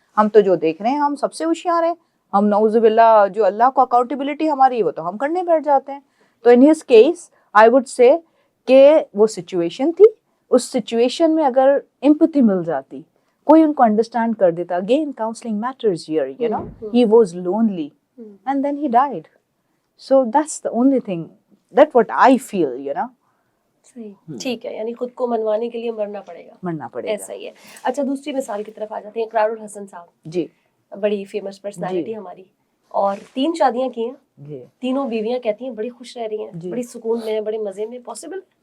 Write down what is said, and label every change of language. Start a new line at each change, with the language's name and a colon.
Hindi: हम तो जो देख रहे हैं हम सबसे होशियार हैं, हम नऊजुबिल्लाह जो अल्लाह को अकाउंटेबिलिटी हमारी है वो तो हम करने बैठ जाते हैं। तो
English: in his case I would say
Hindi: कि वो सिचुएशन थी, उस सिचुएशन में अगर एम्पैथी मिल जाती, कोई उनको अंडरस्टैंड कर देता।
English: Again counselling matters here, you know, he was lonely and then he died. So that's the only thing, that's what I feel, you know.
Hindi: सही, ठीक है, यानी खुद को मनवाने के लिए मरना पड़ेगा, ऐसा ही है। अच्छा, दूसरी मिसाल की तरफ आ जाते हैं। इकरारुल हसन साहब जी, बड़ी फेमस पर्सनालिटी हमारी, और 3 शादियां की हैं जी, तीनों बीवियां कहती हैं बड़ी खुश रह रही हैं, बड़ी सुकून में, बड़े मजे में।
English: Possible?